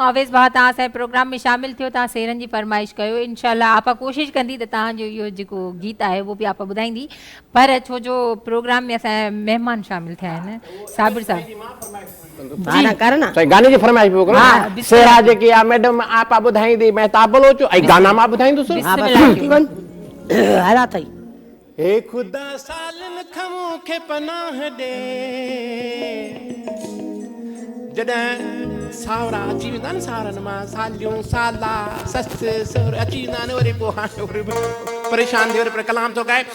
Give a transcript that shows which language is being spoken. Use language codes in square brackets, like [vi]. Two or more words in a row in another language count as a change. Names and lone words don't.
[sd] अवेस भाउ तव्हां असांजे प्रोग्राम में शामिल थियो, तव्हां सेरनि जी फरमाइश कयो। इंशाअल्लाह आपा कोशिशि कंदी त तव्हांजो इहो जेको गीत आहे उहो बि आपा ॿुधाईंदी, पर छो जो प्रोग्राम में असांजा महिमान शामिल थिया आहिनि। साबिर साहब कर न गाने जी फरमाइश पियो करो। सेरा जेकी आहे मैडम आपा ॿुधाईंदी, मैं ताबलो चो ऐं गाना मां ॿुधाईंदुसि। हला अथई। हे खुदा सालन खां मूंखे पनाह ॾे, जॾहिं सावरा अची वेंदा आहिनि सावरनि मां, सालियूं साला ससु सहुर अची वेंदा आहिनि, वरी पोइ हाणे वरी परेशान थी वरी पर कलाम थो ॻाए।